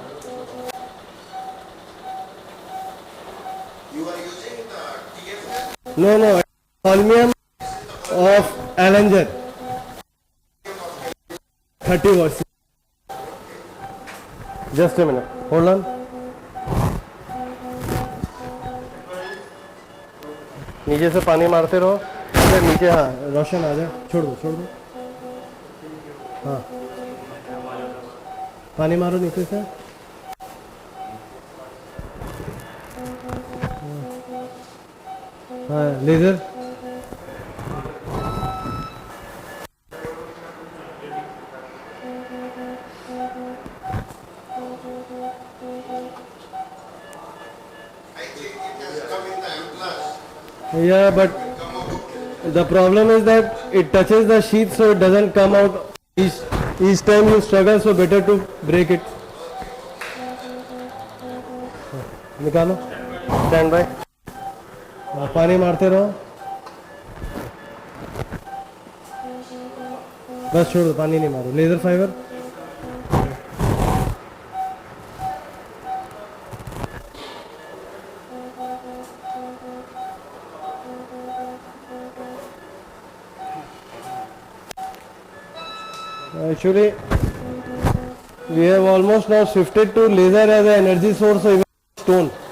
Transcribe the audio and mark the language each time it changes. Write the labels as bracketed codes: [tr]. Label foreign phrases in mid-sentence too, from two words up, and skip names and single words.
[en] You are using the TFL? No, holmium of Allenger, 30 watts. Just a minute, hold on. [hi] नीचे से पानी मारते रहो. इधर नीचे, हाँ रोशन आ जाए. छोड़ दो. हाँ, पानी मारो नीचे से. हाँ, लेजर. [en] I think it has come in the M+. Yeah, but the problem is that it touches the sheath, so it doesn't come out. Each time you struggle, so better to break it. [hi] निकालो. [en] Stand by. [hi] पानी मारते रहो. बस छोड़ो, पानी नहीं मारो. [en] laser fiber. Actually, we have almost now shifted to laser as an energy source of stone.